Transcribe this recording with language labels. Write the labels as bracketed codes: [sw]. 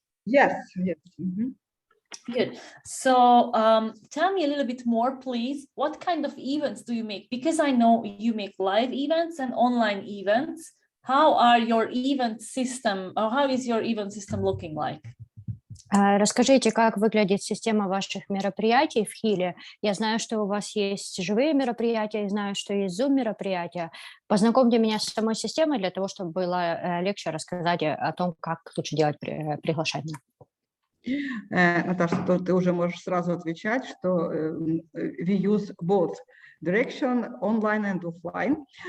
[en] Yes. Mm-hmm. Good. So tell me a little bit more, please. What kind of events do you make? Because I know you make live events and online events. How are your event system, or how is your event system looking like? [ru] Расскажите, как выглядит система ваших мероприятий в Healy. Я знаю, что у вас есть живые мероприятия, и знаю, что есть Zoom-мероприятия. Познакомьте меня с самой системой для того, чтобы было легче рассказать о том, как лучше делать приглашение. Наташа, ты уже можешь сразу отвечать, что [en] we use both direction, online and offline.